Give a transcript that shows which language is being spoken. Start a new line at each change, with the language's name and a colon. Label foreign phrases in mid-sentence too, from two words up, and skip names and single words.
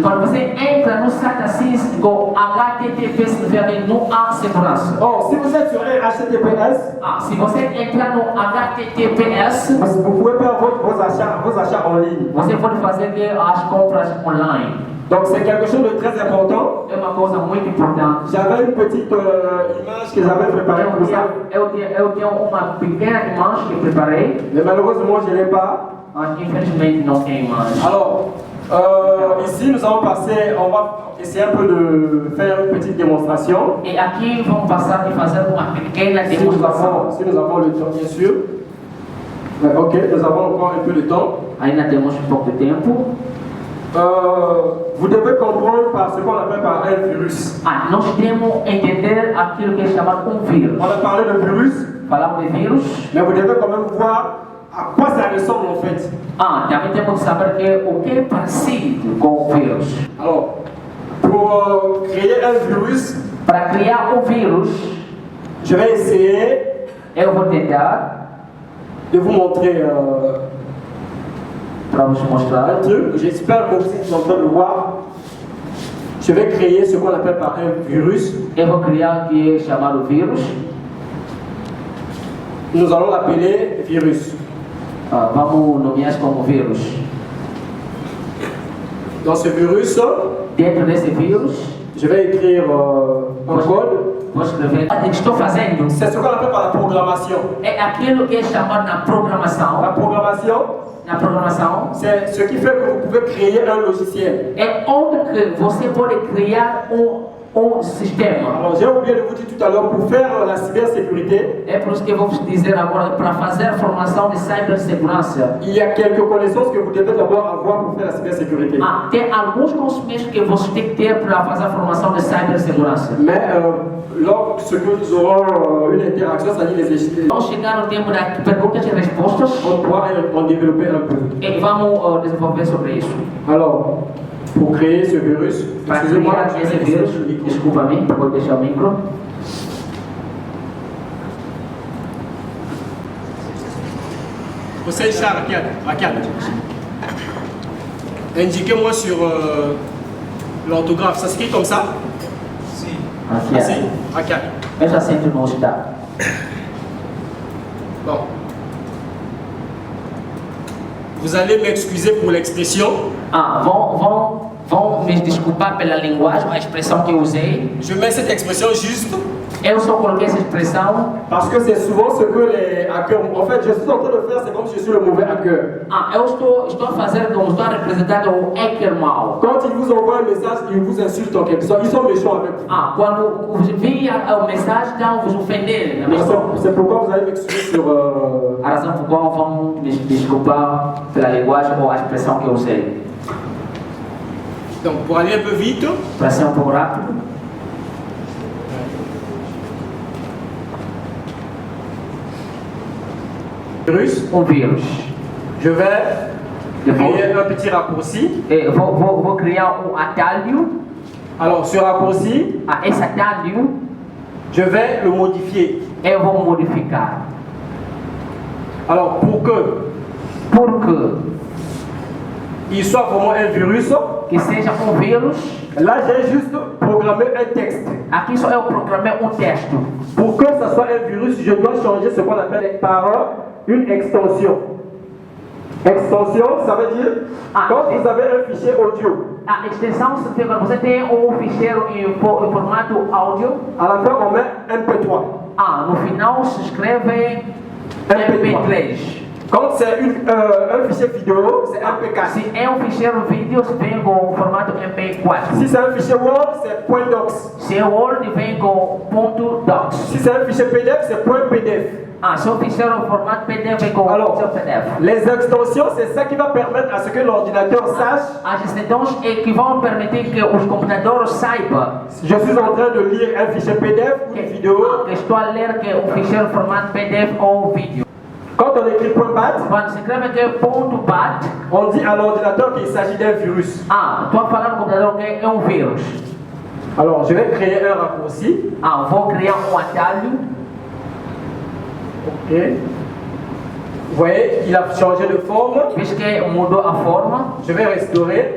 Portuguese: Quando você entra no site assim, com HTTP, significa que não há segurança.
French: Or, si vous êtes sur un HTTPS,
Portuguese: Se você entrar no HTTPS,
French: vous pouvez faire vos achats en ligne.
Portuguese: você pode fazer as compras online.
French: Donc c'est quelque chose de très important.
Portuguese: É uma coisa muito importante.
French: J'avais une petite image que j'avais préparée pour ça.
Portuguese: Eu tenho uma pequena imagem que preparei,
French: Mais malheureusement, je ne l'ai pas.
Portuguese: mas infelizmente não tem imagem.
French: Alors, ici, nous allons passer, on va essayer un peu de faire une petite démonstration.
Portuguese: E aqui vamos passar de fazer uma pequena demonstração.
French: Si nous avons le temps, bien sûr. Ouais, ok, nous avons encore un peu de temps.
Portuguese: Ainda temos um pouco de tempo.
French: Vous devez comprendre par ce qu'on appelle par un virus.
Portuguese: Nós temos que entender aquilo que é chamado vírus.
French: On a parlé de virus,
Portuguese: Falamos de vírus.
French: mais vous devez quand même voir à quoi ça ressemble en fait.
Portuguese: Também temos que saber o que é parecido com o vírus.
French: Alors, pour créer un virus,
Portuguese: Para criar o vírus,
French: je vais essayer
Portuguese: eu vou tentar
French: de vous montrer
Portuguese: para vos mostrar.
French: un truc. J'espère que vous êtes en train de le voir. Je vais créer ce qu'on appelle par un virus.
Portuguese: Eu vou criar o que é chamado vírus.
French: Nous allons l'appeler virus.
Portuguese: Vamos nomear como vírus.
French: Dans ce virus,
Portuguese: Dentro desse vírus,
French: je vais écrire un code.
Portuguese: vou escrever. O que estou fazendo
French: C'est ce qu'on appelle par la programmation.
Portuguese: é aquilo que é chamado na
French: La
Portuguese: programação.
French: programmation,
Portuguese: Na programação
French: c'est ce qui fait que vous pouvez créer un logiciel.
Portuguese: é onde que você pode criar sistema.
French: Alors j'ai oublié de vous dire tout à l'heure, pour faire la cybersécurité,
Portuguese: É por isso que eu vou dizer agora, para fazer a formação de cibersegurança,
French: il y a quelques connaissances que vous devez d'abord avoir pour faire la cybersécurité.
Portuguese: tem alguns conhecimentos que você tem que ter para fazer a formação de cibersegurança.
French: Mais lorsque nous aurons une interaction, c'est-à-dire les échanges,
Portuguese: Vamos chegar no tempo das perguntas e respostas
French: on pourra en développer un peu.
Portuguese: e vamos desenvolver sobre isso.
French: Alors, pour créer ce virus,
Portuguese: Para
French: excusez-moi,
Portuguese: criar
French: je
Portuguese: esse
French: vais
Portuguese: vírus,
French: laisser le micro.
Portuguese: desculpa-me, vou deixar o micro.
French: Hussein Shah, regarde. Indiquez-moi sur l'orthographe, ça s'écrit comme ça?
Portuguese: Aqui, Assim, regarde. eu já sinto no hospital.
French: Bon. Vous allez m'excuser pour l'expression.
Portuguese: Vão me desculpar pela linguagem, a expressão que eu usei.
French: Je mets cette expression juste
Portuguese: Eu só coloquei essa expressão.
French: parce que c'est souvent ce que les hackers. En fait, je suis en train de faire, c'est comme si je suis le mauvais hacker.
Portuguese: Eu estou a fazer como estou a representar o hacker mau.
French: Quand ils vous envoient un message, ils vous insultent en quelque sorte. Ils sont méchants avec vous.
Portuguese: Quando via a mensagem, então vos ofender.
French: C'est pourquoi vous allez m'excuser sur.
Portuguese: A razão por qual vão me desculpar pela linguagem ou a expressão que eu usei.
French: Donc, pour aller un peu vite,
Portuguese: Para ser pouco rápido.
French: virus,
Portuguese: Vírus.
French: je vais créer un petit raccourci.
Portuguese: Vou criar atalho.
French: Alors, ce raccourci,
Portuguese: esse atalho
French: je vais le modifier.
Portuguese: eu vou modificar.
French: Alors, pour que
Portuguese: Porque
French: il soit vraiment un virus,
Portuguese: que seja vírus,
French: là j'ai juste programmé un texte.
Portuguese: aqui só eu programei texto.
French: Pour que ça soit un virus, je dois changer ce qu'on appelle par une extension. Extension, ça veut dire quand vous avez un fichier audio.
Portuguese: A extensão significa quando você tem ficheiro em formato áudio.
French: À la fin, on met MP3.
Portuguese: No final se escreve MP3.
French: Quand c'est un fichier vidéo, c'est MP4.
Portuguese: Se é ficheiro vídeo, vem com formato MP4.
French: Si c'est un fichier Word, c'est .docs.
Portuguese: Se é Word, vem com .docs.
French: Si c'est un fichier PDF, c'est .pdf.
Portuguese: Se o ficheiro formato PDF, vem com PDF.
French: Les extensions, c'est ça qui va permettre à ce que l'ordinateur sache.
Portuguese: As extensões é que vão permitir que os computadores saibam.
French: Je suis en train de lire un fichier PDF ou une vidéo.
Portuguese: Que estou a ler que ficheiro formato PDF ou vídeo.
French: Quand on écrit .bat,
Portuguese: quando se escreve que .bat,
French: on dit à l'ordinateur qu'il s'agit d'un virus.
Portuguese: Estou a falar no computador que é vírus.
French: Alors, je vais créer un raccourci.
Portuguese: Vou criar atalho.
French: Ok. Vous voyez, il a changé de forme.
Portuguese: Veja que mudou a forma.
French: Je vais restaurer.